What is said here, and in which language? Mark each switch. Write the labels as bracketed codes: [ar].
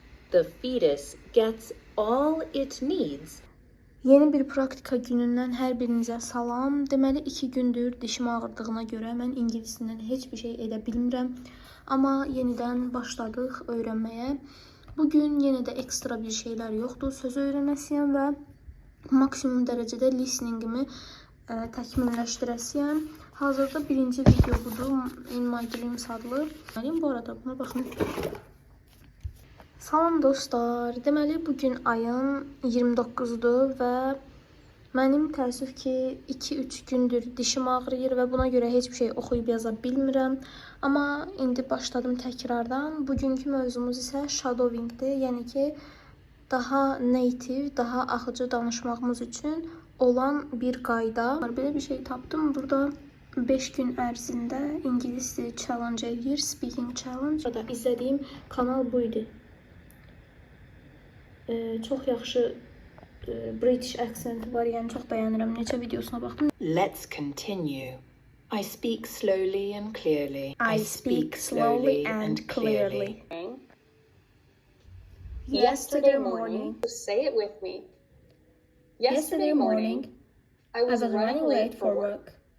[en] The fetus gets all it needs. [az] Yeni bir praktika günündən hər birinizə salam. Deməli 2 gündür dişim ağrıdığına görə mən ingilisdən heç bir şey edə bilmirəm. Amma yenidən başladıq öyrənməyə. Bugün yenə də ekstra bir şeylər yoxdur. Söz öyrənəsiyəm və maksimum dərəcədə listeningimi təkmilləşdirəsiyəm. Hazırda birinci video budur. In My Dreams adlı. Bu arada buna baxın. Salam dostlar. Deməli bugün ayın 29-dur və mənim təəssüf ki 2-3 gündür dişim ağrıyır və buna görə heç bir şey oxuyub yaza bilmirəm. Amma indi başladım təkrardan. Bugünkü mövzumuz isə shadowingdir. Yəni ki daha native, daha axıcı danışmağımız üçün olan bir qayda. Belə bir şey tapdım. Burada 5 gün ərzində ingilis dili challenge edir, speaking challenge. Burada izlədiyim kanal bu idi. Çox yaxşı British accent var, yəni çox bəyənirəm. Neçə videosuna baxdım. [en] Let's continue. I speak slowly and clearly. I speak slowly and clearly. Yesterday morning. Say it with me. Yesterday morning, I was running late for work.